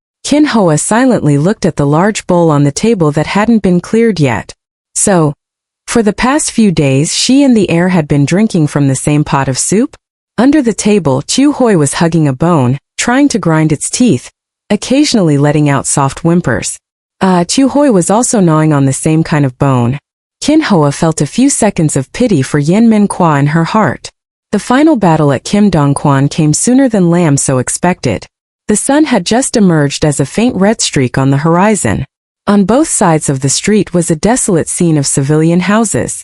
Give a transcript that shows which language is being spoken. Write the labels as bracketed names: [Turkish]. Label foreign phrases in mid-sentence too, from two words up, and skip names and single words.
[English] Kin Hoa silently looked at the large bowl on the table that hadn't been cleared yet. So, for the past few days she and the heir had been drinking from the same pot of soup? Under the table, Chu Hoi was hugging a bone, trying to grind its teeth, occasionally letting out soft whimpers. Chu Hoi was also gnawing on the same kind of bone. Kin Hoa felt a few seconds of pity for Yen Min Kwa in her heart. The final battle at Kim Dong Kwan came sooner than Lam So expected. The sun had just emerged as a faint red streak on the horizon. On both sides of the street was a desolate scene of civilian houses.